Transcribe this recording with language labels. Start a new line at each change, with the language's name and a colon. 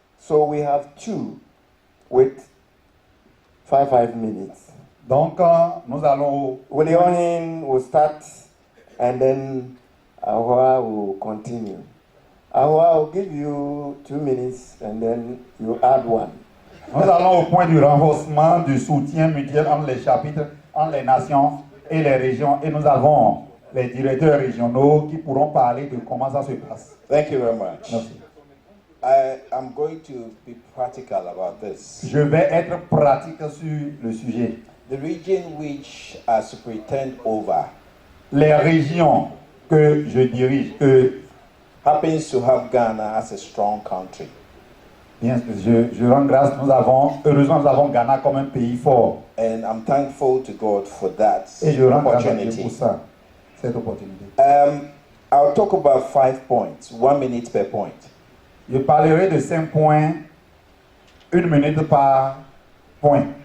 English: So we have 2 with 5 minutes.
French: Donc, nous allons.
English: William will start and then Ahua will continue. Ahua will give you 2 minutes and then you add 1.
French: Nous allons au point du renforcement du soutien mutuel entre les chapitres, entre les nations et les régions. Et nous avons les directeurs régionaux qui pourront parler de comment ça se passe.
English: Thank you very much.
French: Merci.
English: I'm going to be practical about this.
French: Je vais être pratique sur le sujet.
English: The region which I superintend over
French: Les régions que je dirige,
English: happens to have Ghana as a strong country.
French: bien, je rends grâce, heureusement nous avons Ghana comme un pays fort.
English: And I'm thankful to God for that
French: Et je rends grâce à Dieu
English: opportunity.
French: pour ça, cette opportunité.
English: I'll talk about 5 points, 1 minute per point.
French: Je parlerai de 5 points, 1 minute par point.